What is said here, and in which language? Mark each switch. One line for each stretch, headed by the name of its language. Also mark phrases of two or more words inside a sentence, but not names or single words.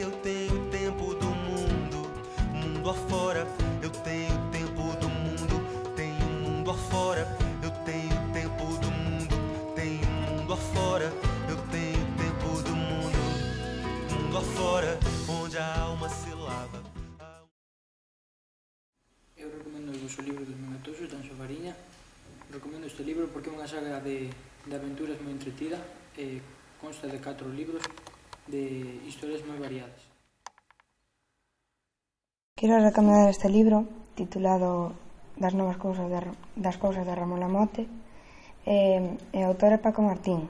Portuguese: Eu tenho tempo do mundo, mundo afora. Eu tenho tempo do mundo, tenho mundo afora. Eu tenho tempo do mundo, tenho mundo afora. Eu tenho tempo do mundo, mundo afora, onde a alma se lava.
Galician: Eu recomendo o libro dos Mengatosos, de Anxo Fariña. Recomendo este libro porque é unha saga de aventuras moi entretida e consta de 4 libros de historias moi variadas. Quero recomendar este libro titulado Das cousas de Ramón Lamote e o autor é Paco Martín.